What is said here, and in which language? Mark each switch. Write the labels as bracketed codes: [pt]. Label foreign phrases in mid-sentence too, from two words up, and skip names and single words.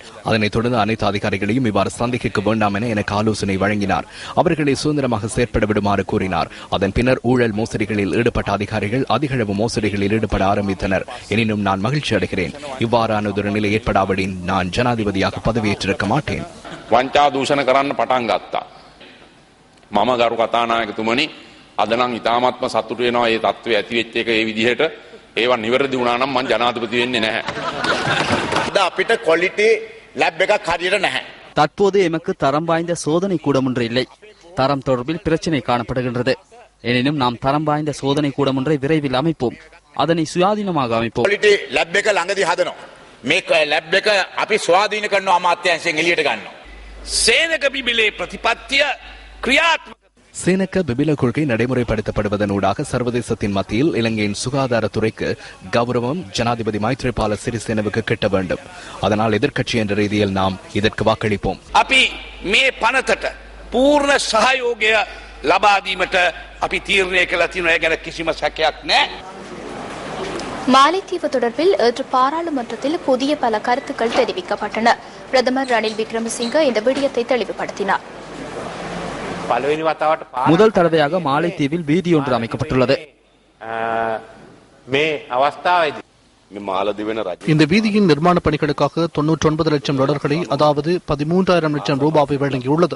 [ta] அதனைத் தொடர்ந்து அனைத்து அதிகாரிகளையும் இவ்வாறு சந்திக்க வேண்டாம் என எனக்கு ஆலோசனை வழங்கினார். அவர்களை சுதந்திரமாக செயற்பட விடுமாறு கூறினார். அதன் பின்னர் ஊழல் மோசடிகளில் ஈடுபட்ட அதிகாரிகள் அதிகளவு மோசடிகளில் ஈடுபட ஆரம்பித்தனர். எனினும் நான் மகிழ்ச்சி அடைகிறேன். இவ்வாறான ஒரு நிலை ஏற்படாவிடின் நான் ஜனாதிபதியாக பதவியேற்றிருக்க மாட்டேன். [si] වංචා දූෂණ කරන්න පටන් ගත්තා. මම ගරු කතානායකතුමනි අද නම් ඉතාමත්ම සතුටු වෙනවා මේ තත්ත්වය ඇති වෙච්ච එක ඒ විදිහට ඒවා නිවැරදි වුණා නම් මම ජනාධිපති වෙන්නේ නැහැ. අද අපිට [en] quality lab [si] එකක් හරියට නැහැ. [ta] தற்போது எமக்கு தரம் வாய்ந்த சோதனை கூடம் ஒன்று இல்லை. தரம் தொடர்பில் பிரச்சனை காணப்படுகின்றது. எனினும் நாம் தரம் வாய்ந்த சோதனை கூடம் ஒன்றை விரைவில் அமைப்போம். அதனை சுயாதீனமாக அமைப்போம். [en] quality lab [si] එක ළඟදී හදනවා. මේ ලැබ් එක අපි ස්වාධීන කරනවා අමාත්‍යාංශයෙන් එළියට ගන්නවා. සේනක බිබිලේ ප්‍රතිපත්තිය ක්‍රියාත්මක [ta] சீனக்க பிபில கொள்கை நடைமுறைப்படுத்தப்படுவதனூடாக சர்வதேசத்தின் மத்தியில் இலங்கையின் சுகாதாரத்துறைக்கு கௌரவம் ஜனாதிபதி மைத்ரிபால சிறிசேனவுக்கு கிட்ட வேண்டும். அதனால் எதிர்க்கட்சி என்ற ரீதியில் நாம் இதற்கு வாக்களிப்போம். [si] අපි මේ පනතට පූර්ණ සහයෝගය ලබා දීමට අපි තීරණය කළා තියෙනවා. ඒ ගැන කිසිම සැකයක් නැහැ. [ta] மாலைத்தீவு தொடர்பில் இன்று பாராளுமன்றத்தில் புதிய பல கருத்துக்கள் தெரிவிக்கப்பட்டன. பிரதமர் ரணில் விக்ரமசிங்க இந்த விடயத்தை தெளிவுபடுத்தினார். முதல் தடவையாக மாலைத்தீவில் வீதி ஒன்று அமைக்கப்பட்டுள்ளது. இந்த வீதியின் நிர்மாண பணிகளுக்காக 99 லட்சம் டாலர்களை, அதாவது 13,000 லட்சம் ரூபாவை வழங்கியுள்ளது.